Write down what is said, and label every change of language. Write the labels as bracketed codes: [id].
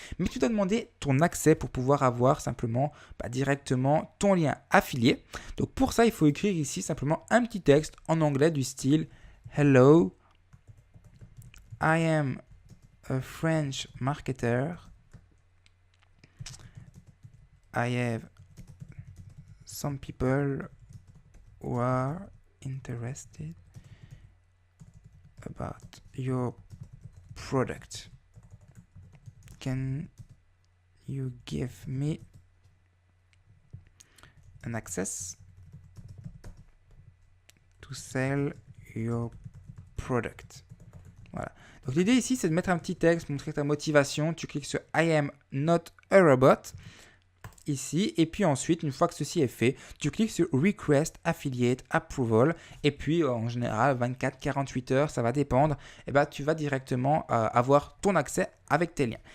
[fr] Mais tu dois demander ton accès pour pouvoir avoir simplement directement ton lien affilié. Donc, pour ça, il faut écrire ici simplement un petit texte en anglais du style « [en] Hello, I am a French marketer. I have some people who are interested about your product. Can you give me an access to sell your product ?» [fr] Voilà. Donc l'idée ici, c'est de mettre un petit texte, montrer ta motivation. Tu cliques sur [en] I am not a robot [fr] ici, et puis ensuite, une fois que ceci est fait, tu cliques sur Request Affiliate Approval, et puis en général 24-48 heures, ça va dépendre, et tu vas directement avoir ton accès avec tes liens.